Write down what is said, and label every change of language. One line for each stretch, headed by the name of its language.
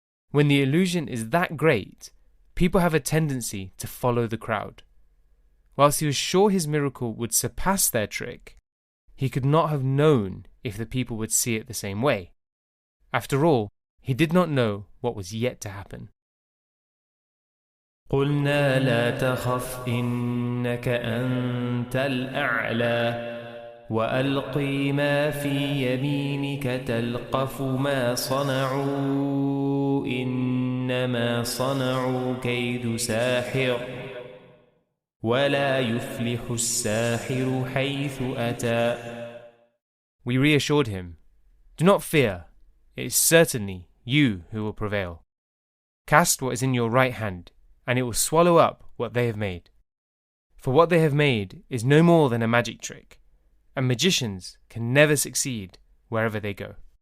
English: When the illusion is that great, people have a tendency to follow the crowd. Whilst he was sure his miracle would surpass their trick, he could not have known if the people would see it the same way. After all, he did not know what was yet to happen.
Arabic: قلنا لا تخف إنك أنت الأعلى وألقي ما في يمينك تلقف ما صنعوا إنما صنعوا كيد ساحر ولا يفلح الساحر حيث أتى.
English: We reassured him, do not fear, it is certainly you who will prevail. Cast what is in your right hand, and it will swallow up what they have made. For what they have made is no more than a magic trick, and magicians can never succeed wherever they go.